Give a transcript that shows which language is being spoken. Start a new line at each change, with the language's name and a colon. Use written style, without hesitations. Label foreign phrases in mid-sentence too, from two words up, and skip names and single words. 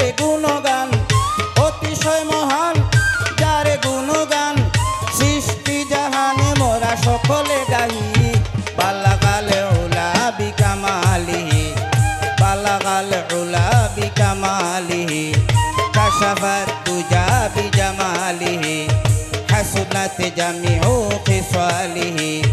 Bangla: গুণগান, অতিশয় মহান যার গুণগান, সৃষ্টি জাহানে মোরা সকলে গাহি।
Arabic: بلغ العلى بكماله، بلغ العلى بكماله. كشف الدجى بجماله، حسنت جميع خصاله.